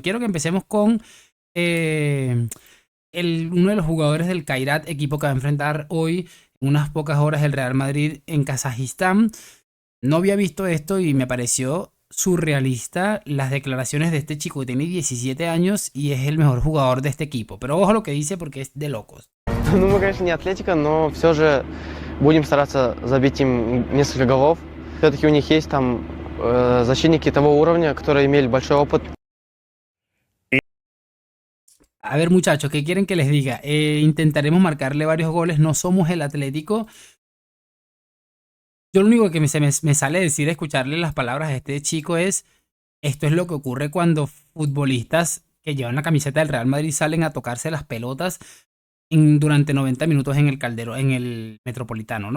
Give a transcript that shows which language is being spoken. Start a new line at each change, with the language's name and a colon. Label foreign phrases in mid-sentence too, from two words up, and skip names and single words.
Spanish: Quiero que empecemos con eh, uno de los jugadores del Kairat, equipo que va a enfrentar hoy en unas pocas horas el Real Madrid en Kazajistán. No había visto esto y me pareció surrealista las declaraciones de este chico que tiene 17 años y es el mejor jugador de este equipo. Pero ojo lo que dice porque es de locos.
Russian: Ну, мы, конечно, не Атлетика, но все же будем стараться забить им несколько голов. Все-таки у них есть там защитники того уровня, которые имели большой опыт.
Spanish: A ver, muchachos, ¿qué quieren que les diga? Intentaremos marcarle varios goles. No somos el Atlético. Yo lo único que me sale decir, escucharle las palabras a este chico es, esto es lo que ocurre cuando futbolistas que llevan la camiseta del Real Madrid salen a tocarse las pelotas durante 90 minutos en el Calderón, en el Metropolitano, ¿no?